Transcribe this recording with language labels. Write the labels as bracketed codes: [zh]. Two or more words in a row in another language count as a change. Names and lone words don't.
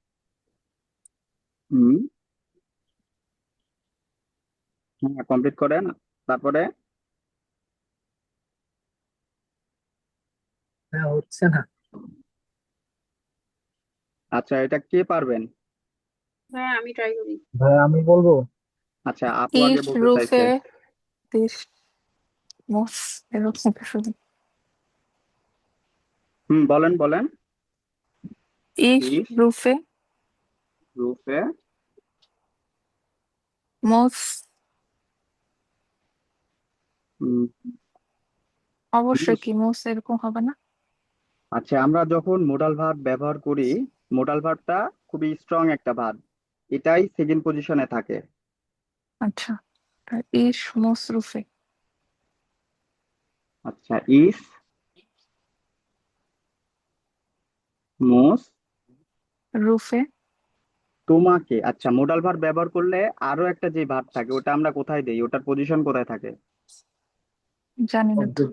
[bn] হুম, হ্যাঁ, কমপ্লিট করেন। তারপরে হ্যাঁ, হচ্ছে না। আচ্ছা, এটা কে পারবেন? হ্যাঁ আমি ট্রাই করি। ভাই আমি বলবো। আচ্ছা, আপু আগে Ich বলতে চাইছে। [de] rufe dich, muss [bn] এরকম কিছু। বলেন বলেন। [de] Ich ইস rufe, রুফে muss উম, [bn] অবশ্যই muss। কি muss এরকম হবে না? আচ্ছা, আমরা যখন [en] modal verb [bn] ব্যবহার করি, [en] modal verb [bn] খুবই স্ট্রং একটা ভার্ব, এটাই [en] second position [bn] থাকে। আচ্ছা, [de] ich muss rufe, আচ্ছা, ich muss rufe [bn] তোমাকে। আচ্ছা, [en] modal verb [bn] ব্যবহার করলে আরো একটা যে ভার্ব থাকে ওটা আমরা কোথায় দেই, ওটার পজিশন কোথায় থাকে? জানি না তো।